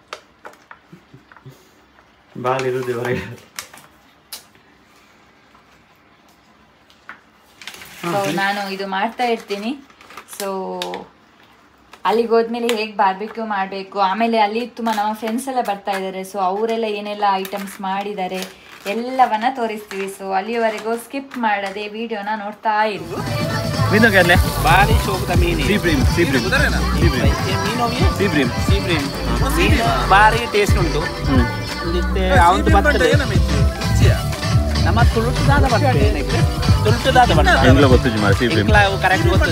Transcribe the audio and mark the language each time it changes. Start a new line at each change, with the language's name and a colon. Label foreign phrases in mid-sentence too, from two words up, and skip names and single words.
Kannada: ನಾನು ಇದು ಮಾಡ್ತಾ ಇರ್ತೀನಿ. ಸೊ ಅಲ್ಲಿಗೆ ಹೋದ್ಮೇಲೆ ಹೇಗೆ ಬಾರ್ಬಿಕ್ಯೂ ಮಾಡಬೇಕು, ಆಮೇಲೆ ಅಲ್ಲಿ ತುಂಬ ನಮ್ಮ ಫ್ರೆಂಡ್ಸ್ ಎಲ್ಲ ಬರ್ತಾ ಇದ್ದಾರೆ. ಸೊ ಅವರೆಲ್ಲ ಏನೆಲ್ಲ ಐಟಮ್ಸ್ ಮಾಡಿದ್ದಾರೆ ಎಲ್ಲವನ್ನ ತೋರಿಸ್ತೀವಿ. ಸೊ ಅಲ್ಲಿಯವರೆಗೂ ಸ್ಕಿಪ್ ಮಾಡದೆ ವಿಡಿಯೋನ ನೋಡ್ತಾ ಇರಿ.
Tulu: ಬಾರಿ ಶೋಕದ ಮೀನು ಬಾರಿ ಟೇಸ್ಟ್ ಉಂಟು.
Kannada: ಅವಂದು ಬರ್ತದೆ ನಮ್ಮ ತುಳುಟುದಾದ ಬರ್ತದೆ ಕರೆಕ್ಟ್ ಗೊತ್ತದೆ.